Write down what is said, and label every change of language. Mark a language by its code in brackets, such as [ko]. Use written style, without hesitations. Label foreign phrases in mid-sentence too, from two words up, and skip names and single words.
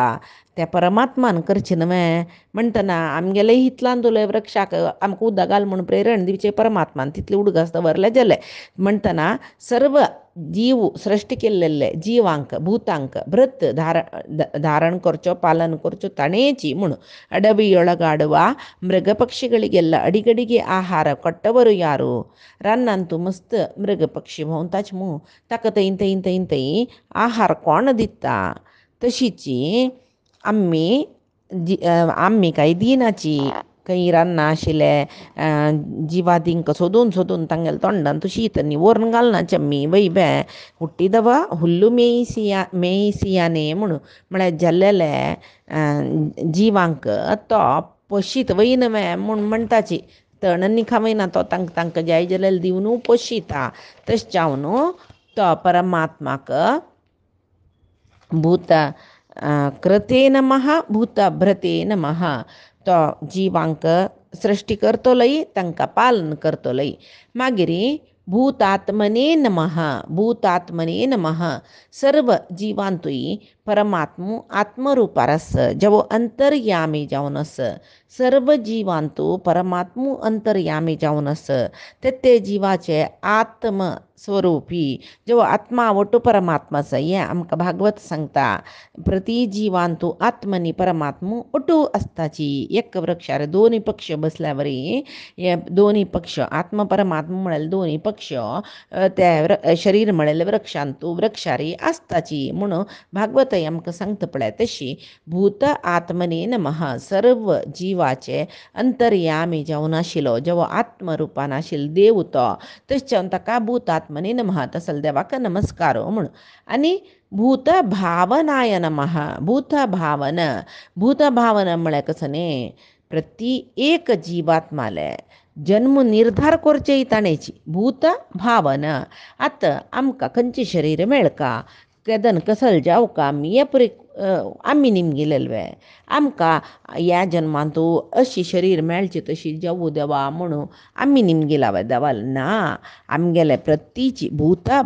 [kok] त्या परमात्मान करचें न्हय म्हणटना आमगेले हितलान तुले वृक्षाक आमकां उदक घाल म्हणून प्रेरण दिवचें परमात्मान. तितले उडगास दवरले जालें म्हणटना सर्व जीव सृश्टी केल्लेले जिवांक भूतांक भृत धारण करचो पालन करचो ताणेची म्हूण [kn] ಅಡವಿಯೊಳಗಾಡುವ ಮೃಗ ಪಕ್ಷಿಗಳಿಗೆಲ್ಲ ಅಡಿಗಡಿಗೆ ಆಹಾರ ಕೊಟ್ಟವರು ಯಾರು? [kok] रानांतू मस्त मृग पक्षी भोंवताच मू, ताका थंय थंय थंय थंय आहार कोण दिता? तशीची आम्ही काही दिनाची. खंय रान्ना आशिल्ले जिवादींक सोदून सोदून तांगेले तोंडान शीत न्ही व्हरून घालनाची आमी. [kn] ವಯ ಬೆ ಹುಟ್ಟಿದವ ಹುಲ್ಲು ಮೇಯಿಸಿಯಾನೆ [kok] म्हणून म्हळ्यार जाल्लेले जिवांक तो पोशीत वयन म्हूण म्हणटाची. तण खावयना तो तांकां जाय जाल्यार दिवन पोशिता. तशें जावन तो परमात्माक [sa] भूत कृते नमः भूत भ्रते नमः. [kok] तो जिवांक सृष्टी करतलोय, तांकां पालन करतलोय. [sa] मागीर भूतात्मने नमः. भूतात्मने नमः. [kok] सर्व जिवांतूय परमात्मो आत्मरूपार आस, जेवो अंतर्यामी जावन आस. सर्व जिवांतू परमात्मो अंतर्यामी जावन आस. ते जिवाचे आत्म स्वरूपी जेवो आत्मा आवटू परमात्मा आसा. हें आमकां भागवत सांगता. प्रति जिवांतू आत्मनी परमात्मो ओटू आसताची. एक वृक्षार दोन्ही पक्ष बसल्या वरी हे दोन्ही पक्ष आत्म परमात्मा म्हळ्यार दोन्ही पक्ष ते शरीर म्हळ्यार वृक्षांतू वृक्षारी आसताची म्हणून भागवत आमकां सांगता पळय. तशी [sa] भूत आत्मने नमः. [kok] सर्व जिवाचे अंतर्यामी जावन आशिल्लो जेवो आत्मरुपान आशिल्लो देव तो. तशें ताका [sa] भूतात्मने नमः. [kok] तसल देवाक नमस्कार म्हणून. आनी [sa] भूत भावनाय नमः. [kok] भूत भावन म्हळ्यार कसं न्ही, प्रति एक जिवात्माले जन्म निर्धार करचे ताणेची भूत भावन. आतां आमकां खंयचें शरीर मेळका, केदन कसल जाऊ का आमी हे परी आमी निमगेलेल्वे आमकां ह्या जन्मांतू अशी शरीर मेळची तशी जावू देवा म्हणून आमी निमगेला देवाल ना आमगेले प्रतीची भूत